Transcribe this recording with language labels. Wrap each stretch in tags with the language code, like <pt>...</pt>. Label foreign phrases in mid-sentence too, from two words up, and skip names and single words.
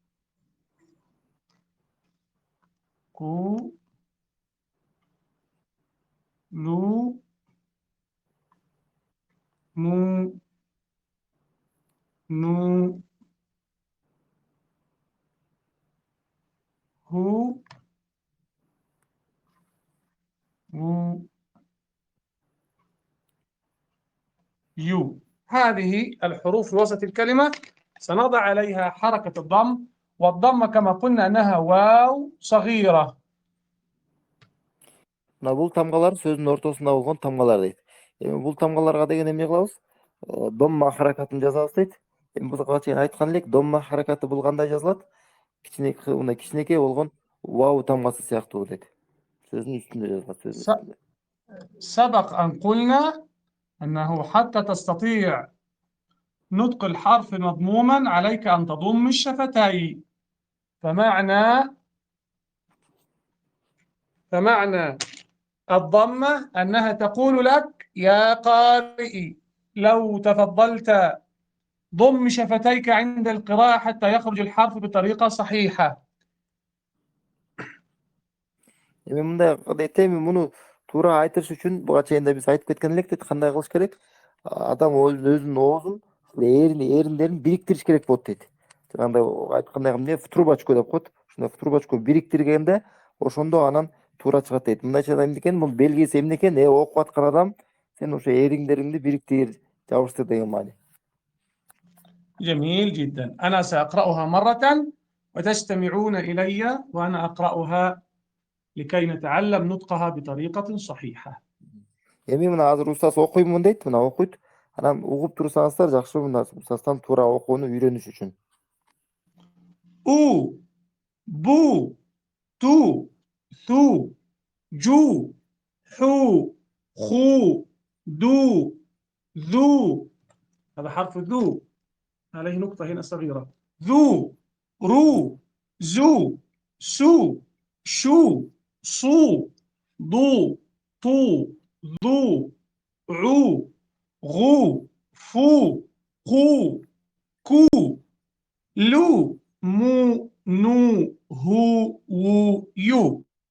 <ar>كو لو مو نو هو وو يو. هذه الحروف في وسط الكلمة سنضع عليها حركة الضم، والضمة كما قلنا أنها واو صغيرة.</ar> <ky>Мына бул тамгалар сөздүн ортосунда болгон тамгалар дейт. Эми бул тамгаларга деген эмне кылабыз? Домма харакатын жазабыз дейт. Эми буга чейин айткан элек, домма харакаты бул кандай жазылат? Мындай кичинекей болгон вау тамгасы сыяктуу дейт. Сөздүн үстүндө жазылат, сөздүн үстүндө.</ky> <ar>سبق أن قلنا أنه حتى تستطيع نطق الحرف مضموما عليك أن تضم الشفتين، فمعنى الضمة أنها تقول لك يا قارئي لو تفضلت ضم شفتيك عند القراءة حتى يخرج الحرف بطريقة صحيحة.</ar> <ky>эми мындай адетте эми муну туура айтыш үчүн буга чейин да биз айтып кеткен элек кандай кылыш керек. Адам өзүнүн оозун эриндерин бириктириш керек болот дейт. Жанагындай айткандай эмне трубочку деп коет. Ушундай трубочку бириктиргенде ошондо анан туура чыгат дейт. Мындайча эмне экен, бул белгиси эмне экен? Окуп аткан адам сен ошо эриңдериңди бириктир, жабыштыр деген маани.</ky> <ar>جميل جدا. أنا سأقرأها مرة وتستمعون إلي وأنا أقرأها لكي نتعلم نطقها بطريقة صحيحة.</ar> <ky>Эми мына азыр устаз окуймун дейт, мына окуйт. Анан угуп турсаңыздар жакшы, мына устаздан туура окууну үйрөнүш үчүн.</ky> <ar>أو بو تو ثو جو حو خو دو ذو. هذا حرف ذو عليه نقطة هنا صغيرة. ذو رو زو سو شو صو ضو طو ذو عو غو فو قو كو لو مو نو هو وو يو.</ar>